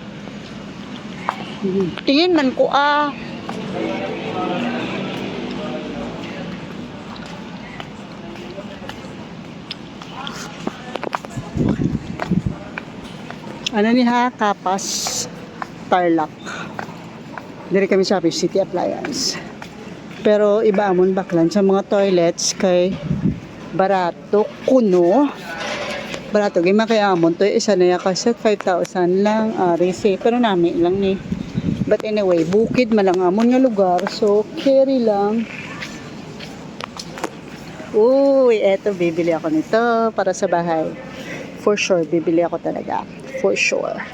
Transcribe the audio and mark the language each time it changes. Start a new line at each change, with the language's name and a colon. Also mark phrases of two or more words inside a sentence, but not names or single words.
Hiligaynon: Tingin man ko, Ano ni ha? Kapas Tarlac. Diri kami sa City Appliance. Pero iba amon baklan sa mga toilets kay barato kuno. Barato gay makayamon to isa na ya kasi 5,000 lang RC pero nami lang ni.
English: But anyway,
Hiligaynon: bukid man lang amon nga lugar, so carry lang.
Filipino: Uy, eto bibili ako nito para sa bahay.
English: For sure,
Filipino: bibili ako talaga.
English: For sure.